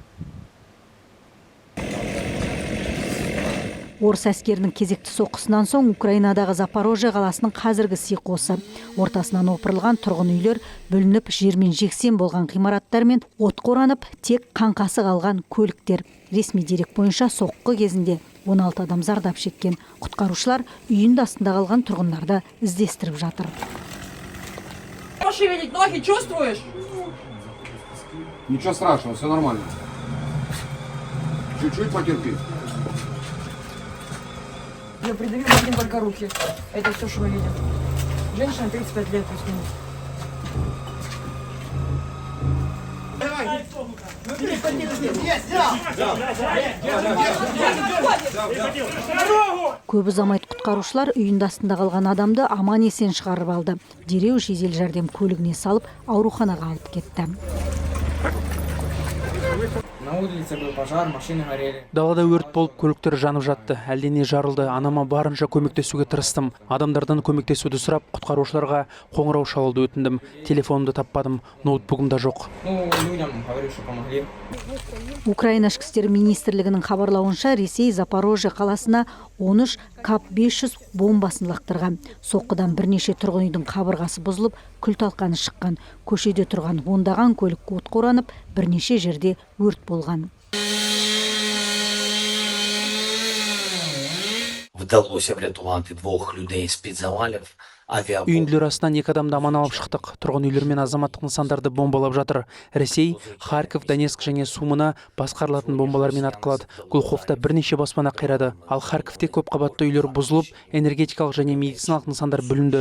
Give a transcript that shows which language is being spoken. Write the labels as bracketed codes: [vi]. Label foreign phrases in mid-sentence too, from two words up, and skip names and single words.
[kk] Орыс әскерінің кезекті соққысынан соң Украинадағы Запорожье қаласының қазіргі сиқосы. Ортасынан опырылған тұрғын үйлер бүлініп, жермен жексен болған ғимараттар мен от қоранып, тек қаңқасы қалған көліктер. Ресми дерек бойынша соққы кезінде 16 адам зардап шеккен. Құтқарушылар үйінде астында қалған тұрғындарды іздестіріп жатыр. [ru] Пошевелить ноги, чувствуешь? Ничего страшного, все нормально. Чуть-чуть потерпи. Я придавил один только руки. Это все, что мы видим. Женщина 35 лет плюс-минус. [kk] Көп ұзамайды құтқарушылар үйінде астында қалған адамды аман есен шығарып алды. Дереу жедел жәрдем көлігіне салып, ауруханаға алып кетті. [ru] На улице был пожар, машины горели. [kk] Далада өрт болып, көліктер жанып жатты. Әлдене жарылды. Анама барынша көмектесуге тырыстым. Адамдардан көмектесуді сұрап, құтқарушыларға қоңырау шалуды өтіндім. Телефонымды таппадым, ноутбугым да жоқ. [ru] Людям говорю, что помогли. [kk] Украина ішкі істер министрлігінің хабарлауынша, Ресей Запорожье қаласына 13 КАП-500 бомбасын лақтырған. Соққыдан бірнеше тұрғын үйдің қабырғасы бұзылып, күл-талқаны шыққан. Көшеде тұрған ондаған көлік от қоранып, бірнеше жерде өрт болған. [uk] Вдалося врятувати 2 людей з-під завалів. [kk] Үйінділер астынан 2 адамды аман алып шықтық. Тұрғын үйлер мен азаматтық нысандарды бомбалап жатыр. Ресей, Харьков, Донецк және Сумына басқарылатын бомбалармен атқылады. Глуховта бірнеше баспана қирады. Ал Харьковте көп қабатты үйлер бұзылып, энергетикалық және медициналық нысандар бүлінді.